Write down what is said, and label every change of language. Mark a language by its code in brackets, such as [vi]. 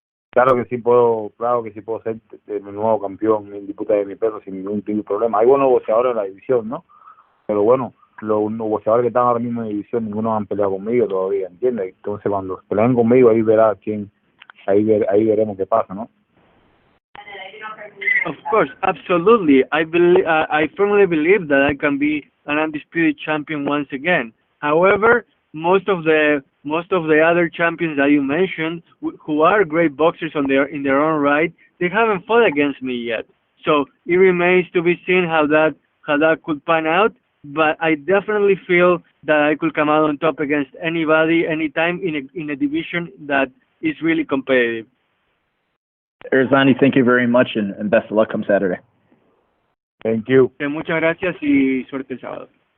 [es] Claro que sí puedo ser el nuevo campeón en disputa de mi peso sin ningún tipo de problema. Hay buenos boxeadores en la división, ¿no? Pero bueno, los boxeadores que están ahora mismo en la división, ninguno han peleado conmigo todavía, ¿entiendes? Entonces cuando peleen conmigo, ahí veremos qué pasa, ¿no? [en] Of course, absolutely. I firmly believe that I can be an undisputed champion once again. However, most of the other champions that you mentioned, who are great boxers in their own right, they haven't fought against me yet. So it remains to be seen how that could pan out. But I definitely feel that I could come out on top against anybody, anytime in a division that is really competitive. Erislandy, thank you very much, and best of luck come Saturday. Thank you. [es] Muchas gracias y suerte el sábado.